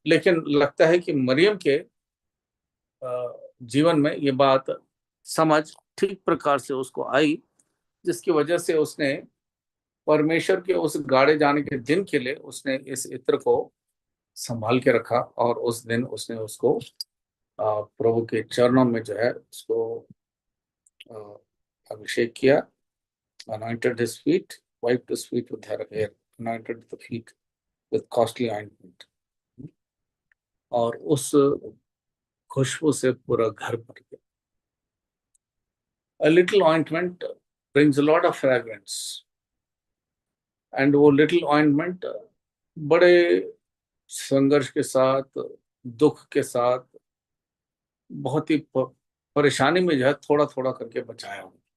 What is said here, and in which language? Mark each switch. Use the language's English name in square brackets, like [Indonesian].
[Hindi] लेकिन लगता है कि मरियम के जीवन में ये बात समझ ठीक प्रकार से उसको आई, जिसकी वजह से उसने परमेश्वर के उस गाड़े जाने के दिन के लिए उसने इस इत्र को संभाल के रखा, और उस दिन उसने उसको प्रभु के चरणों में जो है उसको अ, अभिषेक किया। [English] anointed his feet, wiped his feet with her hair, anointed the feet with costly ointment। [Hindi] और उस खुशबू से पूरा घर भर गया। [English] A little ointment brings a lot of fragrance, and [Hindi] वो [English] little ointment [Hindi] बड़े संघर्ष के साथ, दुख के साथ, बहुत ही परेशानी में जो है थोड़ा थोड़ा करके बचाया हूँ।